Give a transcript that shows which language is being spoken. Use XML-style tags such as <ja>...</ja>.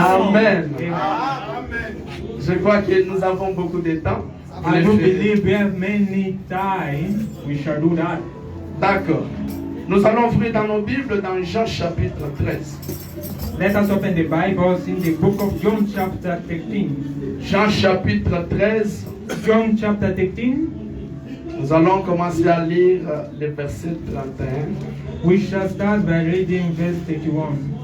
<fr>Amen. Je crois que nous avons beaucoup de temps.</fr> <en>I do believe we have many time. We shall do that.</en> <fr>D'accord. Nous allons ouvrir dans nos Bibles dans Jean chapitre 13.</fr> <en>Let us open the Bibles in the book of John chapter 13.</en> <fr>Jean chapitre 13.</fr> <en>John chapter 13.</en> <fr>Nous allons commencer à lire le verset 31.</fr> <en>We shall start by reading verse 31.</en>